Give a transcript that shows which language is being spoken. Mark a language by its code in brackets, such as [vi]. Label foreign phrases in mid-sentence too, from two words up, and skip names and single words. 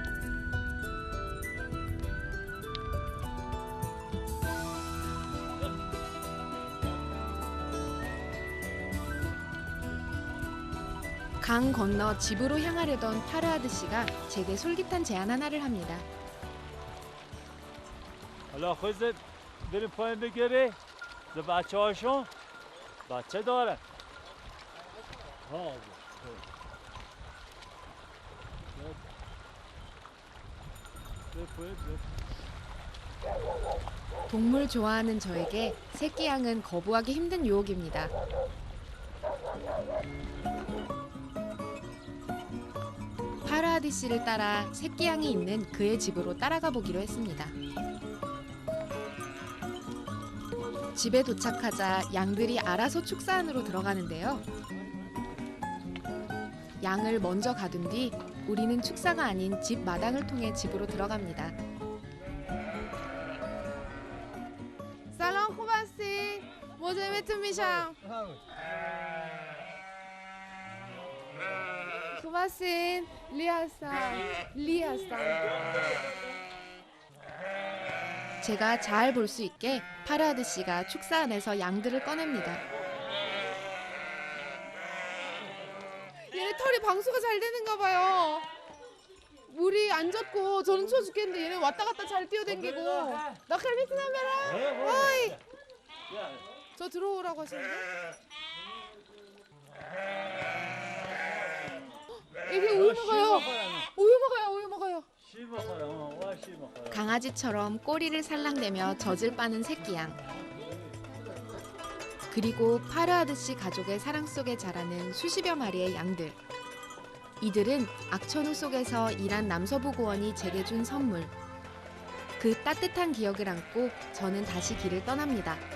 [ko] 강 건너 집으로 향하려던 파르하드 씨가 제게 솔깃한 제안 하나를 합니다. [fa] حالا خودت بریم پایین بگیری ز بچه هاشون بچه داره [ko] 동물 좋아하는 저에게 새끼 양은 거부하기 힘든 유혹입니다. 파르하드 씨를 따라 새끼 양이 있는 그의 집으로 따라가 보기로 했습니다. 집에 도착하자 양들이 알아서 축사 안으로 들어가는데요. 양을 먼저 가둔 뒤 우리는 축사가 아닌 집 마당을 통해 집으로 들어갑니다. [fa] سلام خوب هستین؟ مزاحمتون میشم. خوب هستین؟ لی هستم. [ko] 제가 잘 볼 수 있게 파르하드 씨가 축사 안에서 양들을 꺼냅니다. 얘네 털이 방수가 잘 되는가 봐요. 물이 안 젖고 저는 추워 죽겠는데 얘네 왔다 갔다 잘 뛰어댕기고. 나 칼미트나메라. 어이. 저 들어오라고 하시는데? 이게 우유 먹어요. 우유 먹어요. [fa] شیر بخورم شیر بخورم [ko] 강아지처럼 꼬리를 살랑대며 젖을 빠는 새끼양. 그리고 파르하드 씨 가족의 사랑 속에 자라는 수십여 마리의 양들. 이들은 악천후 속에서 일한 남서부 고원이 제게 준 선물. 그 따뜻한 기억을 안고 저는 다시 길을 떠납니다.